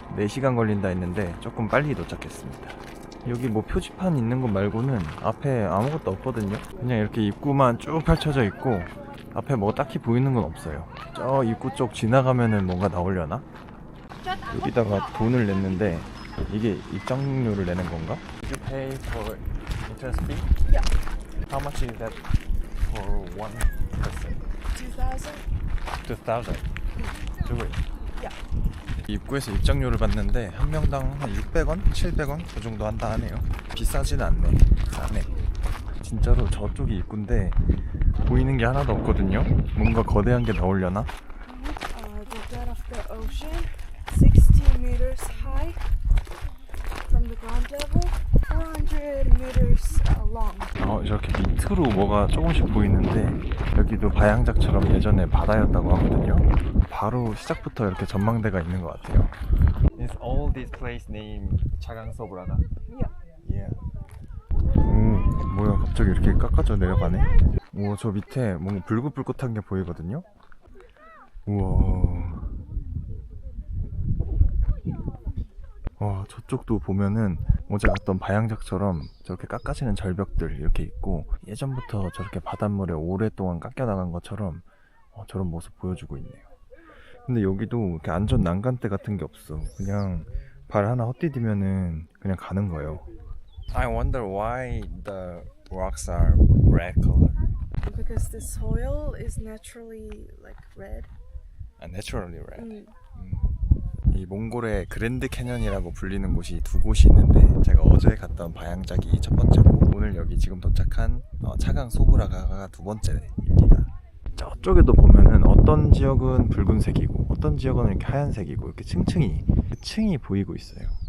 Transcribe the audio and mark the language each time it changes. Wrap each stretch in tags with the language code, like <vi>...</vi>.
<ko>4시간 걸린다 했는데 조금 빨리 도착했습니다. 여기 뭐 표지판 있는 것 말고는 앞에 아무것도 없거든요. 그냥 이렇게 입구만 쭉 펼쳐져 있고 앞에 뭐 딱히 보이는 건 없어요. 저 입구 쪽 지나가면은 뭔가 나오려나? 여기다가 돈을 냈는데 이게 입장료를 내는 건가?</ko> <en>You pay for entrance fee? Yeah. How much is that for one person? 2,000. 2,000. Do it. Yeah.</en> <ko>입구에서 입장료를 받는데 한 명당 한 600원? 700원? 그 정도 한다 하네요. 비싸진 않네. 싸네. 진짜로 저쪽이 입구인데 보이는 게 하나도 없거든요. 뭔가 거대한 게 나오려나?</ko> <en>The bed of the ocean, 60 meters high from the ground level, 400 meters long.</en> <ko>저렇게 밑으로 뭐가 조금씩 보이는데 여기도 바양작처럼 예전에 바다였다고 하거든요. 바로 시작부터 이렇게 전망대가 있는 것 같아요.</ko> <en>Is all this place named 차강서브라다? Yeah.</en> <ko>뭐야 갑자기 이렇게 깎아져 내려가네. 우와 저 밑에 뭔가 불긋불긋한 게 보이거든요. 우와. 와 저쪽도 보면은 어제 갔던 바양작처럼 저렇게 깎아지는 절벽들 이렇게 있고 예전부터 저렇게 바닷물에 오랫동안 깎여 나간 것처럼 저런 모습 보여주고 있네요. 근데 여기도 이렇게 안전 난간대 같은 게 없어. 그냥 발 하나 헛디디면은 그냥 가는 거예요.</ko> <en>I wonder why the rocks are red color. Because the soil is naturally like red. Naturally red.</en> <ko>이 몽골의 그랜드 캐년이라고 불리는 곳이 두 곳이 있는데 제가 어제 갔던 바양작이 첫 번째고 오늘 여기 지금 도착한 차강 소브라가가 두 번째입니다. 저쪽에도 보면은 어떤 지역은 붉은색이고 어떤 지역은 이렇게 하얀색이고 이렇게 층이 보이고 있어요.</ko>